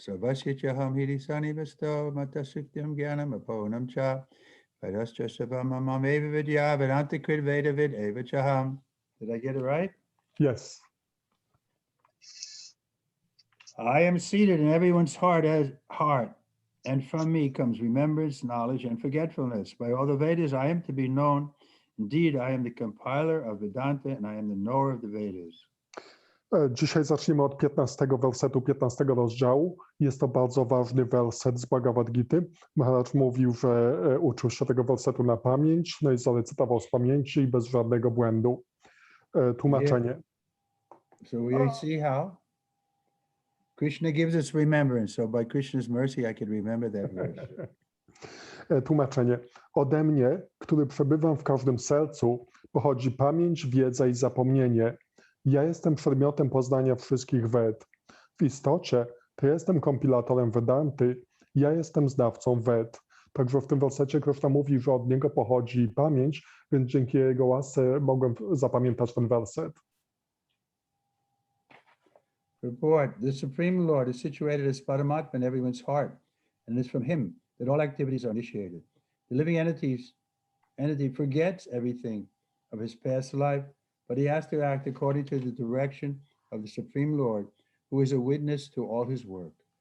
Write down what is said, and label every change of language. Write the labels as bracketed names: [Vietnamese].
[Sanskrit] So Vasyatyaham Hidisani Vasto Matasukyam Gyanam Aponam Cha Vedascha Sabamam Eva Vidya Vedanta Krid Veda Vid Eva Chaham. [English] Did I get it right? Yes. I am seated in everyone's heart, and from me comes remembrance, knowledge, and forgetfulness. By all the Vedas, I am to be known. Indeed, I am the compiler of Vedanta, and I am the knower of the Vedas. [Polish] Dzisiaj zaczniemy od 15 wersetu 15 rozdziału. Jest to bardzo ważny werset z Bhagavad Gity. Maharaj mówił, że uczył się tego wersetu na pamięć, no i zarecytował z pamięci i bez żadnego błędu. Tłumaczenie. [English] So we see how Krishna gives us remembrance. So by Krishna's mercy, I can remember that verse. [Polish] Tłumaczenie. Ode mnie, który przebywam w każdym sercu, pochodzi pamięć, wiedza i zapomnienie. Ja jestem przedmiotem poznania wszystkich Ved. W istocie to jestem kompilatorem Vedanty, ja jestem znawcą Ved. Także w tym wersecie Krishna mówi, że od niego pochodzi pamięć, więc dzięki jego łasce mogłem zapamiętać ten werset. [English] Report, the Supreme Lord is situated as Paramatma in everyone's heart, and it is from him that all activities are initiated. The living entity forgets everything of his past life, but he has to act according to the direction of the Supreme Lord, who is a witness to all his work.